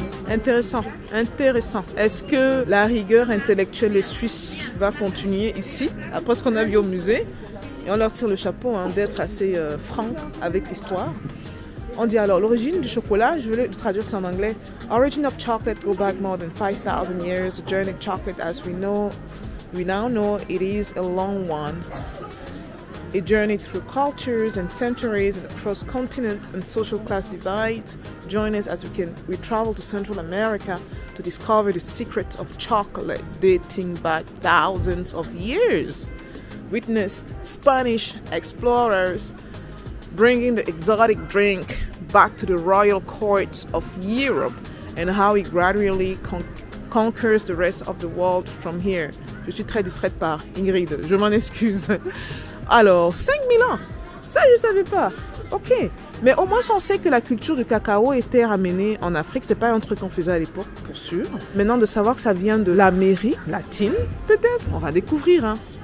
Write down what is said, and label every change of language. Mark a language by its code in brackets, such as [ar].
[fr] Intéressant. Est-ce que la rigueur intellectuelle des Suisses va continuer ici, après ce qu'on a vu au musée? Et on leur tire le chapeau hein, d'être assez franc avec l'histoire. On dit alors, l'origine du chocolat, je vais le traduire ça en anglais. [en] Origin of chocolate go back more than 5,000 years. The journey of chocolate as we now know it is a long one. A journey through cultures and centuries and across continents and social class divides. Join us as we travel to Central America to discover the secrets of chocolate dating back thousands of years. Witnessed Spanish explorers bringing the exotic drink back to the royal courts of Europe and how it gradually conquers the rest of the world from here. [fr] Je suis très distraite par Ingrid, je m'en excuse. Alors, 5000 ans, ça je ne savais pas. Ok, mais au moins on sait que la culture du cacao était ramenée en Afrique. C'est pas un truc qu'on faisait à l'époque, pour sûr. Maintenant, de savoir que ça vient de l'Amérique latine, peut-être, on va découvrir. Hein.